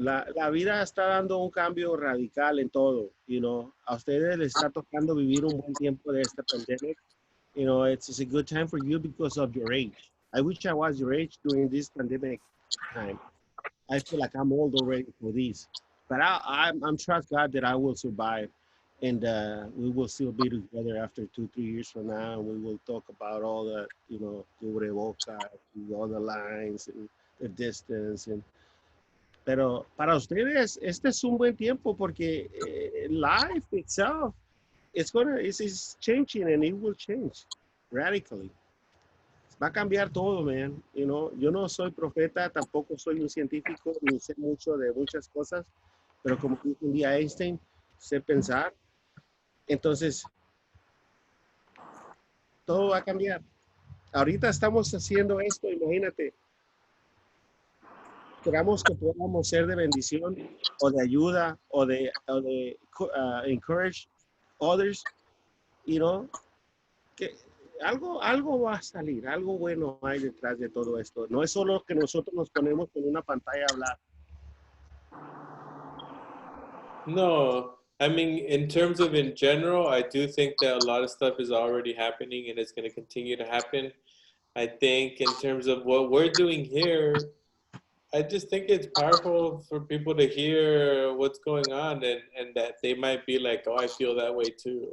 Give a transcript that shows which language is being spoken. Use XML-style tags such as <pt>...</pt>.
<es>La vida está dando un cambio radical en todo. A ustedes les está tocando vivir un buen tiempo de esta pandemic.</es> <en>It's a good time for you because of your age. I wish I was your age during this pandemic time. I feel like I'm old already for this, but I'm trust God that I will survive, and we will still be together after 2, 3 years from now, and we will talk about all the cubreboca, all the lines and the distance,</en> <es>pero para ustedes este es un buen tiempo porque</es> <en>life itself. it's changing and it will change radically.</en> <es>Va a cambiar todo, man.</es> <en>You know,</en> <es>yo no soy profeta, tampoco soy un científico, ni sé mucho de muchas cosas, pero como dijo un día Einstein, sé pensar. Entonces, todo va a cambiar. Ahorita estamos haciendo esto, imagínate, esperamos que podamos ser de bendición o de ayuda o de</es> <en>encourage others, you know,</en> <es>que algo va a salir, algo bueno hay detrás de todo esto. No es solo que nosotros nos ponemos con una pantalla a hablar.</es> <en>No, I mean, in terms of in general, I do think that a lot of stuff is already happening and it's going to continue to happen. I think in terms of what we're doing here, I just think it's powerful for people to hear what's going on and that they might be like, oh, I feel that way too.</en>